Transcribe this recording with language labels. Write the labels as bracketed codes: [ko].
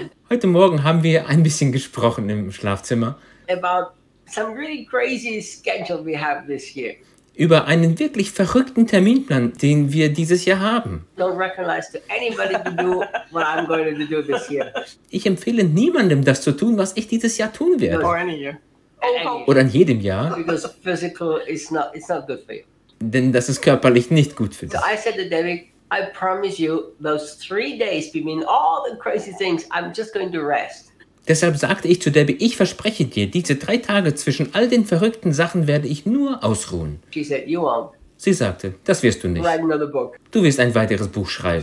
[de] Heute Morgen haben wir ein bisschen gesprochen im Schlafzimmer. [en] Some really crazy schedule we have this year. [de] Über einen wirklich verrückten Terminplan, den wir dieses Jahr haben. [en] Don't recognize to anybody to do what I'm going to do this year. [de] Ich empfehle niemandem, das zu tun, was ich dieses Jahr tun werde. [en] Or any year. [de] Oder in jedem Jahr. [en] Because physical is not, it's not good for you. [de] Denn das ist körperlich nicht gut für dich. [en] So I said to David, I promise you, those 3 days between all the crazy things, I'm just going to rest. [de] Deshalb sagte ich zu Debbie, ich verspreche dir, diese 3 Tage zwischen all den verrückten Sachen werde ich nur ausruhen. [en] She said, you won't. [de] Sie sagte, das wirst du nicht. [en] Write another book. [de] Du wirst ein weiteres Buch schreiben.